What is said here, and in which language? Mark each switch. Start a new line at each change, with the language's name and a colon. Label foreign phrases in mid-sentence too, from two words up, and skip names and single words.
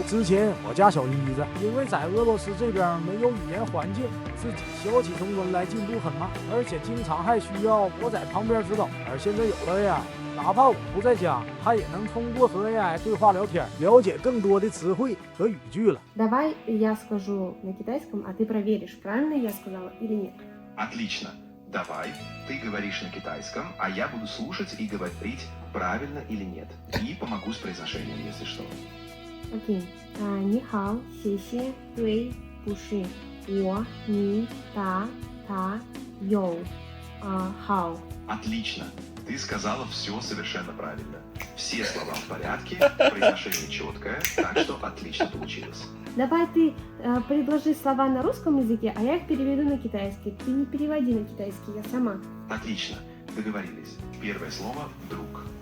Chinese: 之前我家小妮子因为在俄罗斯这边没有语言环境，自己学起中文来进步很慢，而且经常还需要我在旁边指导。而现在有了 AI，哪怕我不在家，他也能通过和 AI 对话聊天，了解更多的词汇和语句了。
Russian: Давай я скажу на китайском, а ты проверишь, правильно я сказала или нет. Отлично. Давай, ты говоришь на китайском, а я буду слушать и говорить, правильно или нет. И помогу с произношением, если что. Окей.
Chinese: 你好，谢谢，对，不是，我，你，他，有，好。
Russian: Отлично. Ты сказала все совершенно правильно. Все слова в порядке, произношение четкое, так что отлично получилось. Давай ты предложи слова на русском языке, а я их переведу на китайский. Ты не переводи на китайский, я сама. Отлично. Договорились. Первое слово «вдруг».